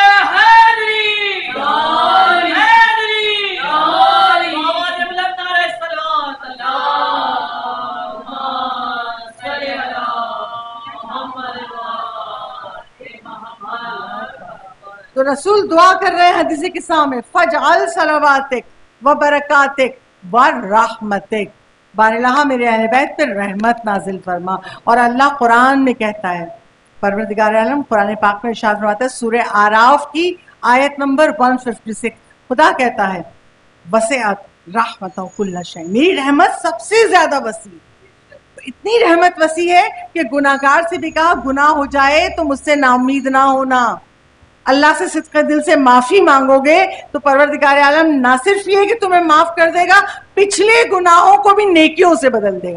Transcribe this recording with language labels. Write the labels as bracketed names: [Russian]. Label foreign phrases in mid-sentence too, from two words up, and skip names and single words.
[Urdu] تو رسول دعا کر رہے ہیں حدیث قصہ میں [Arabic] فجعل صلواتک و برکاتک و رحمتک، [Urdu] بار اللہ میرے اہل بیت پر رحمت نازل فرما۔ اور اللہ قرآن میں کہتا ہے، پروردگار عالم قرآن پاک میں ارشاد فرماتا ہے سورہ اعراف کی آیت نمبر 156، خدا کہتا ہے [Arabic] وسعت رحمتہ کل شیء، [Urdu] میری رحمت سب سے زیادہ وسیع، اتنی رحمت وسیع ہے کہ گناہگار سے بھی کہا گناہ ہو جائے تو مجھ سے نا امید نہ ہونا، اللہ سے صدق دل سے معافی مانگو گے تو پروردگار عالم نہ صرف یہ کہ تمہیں معاف کر دے گا، پچھلے گناہوں کو بھی نیکیوں سے بدل دے گا.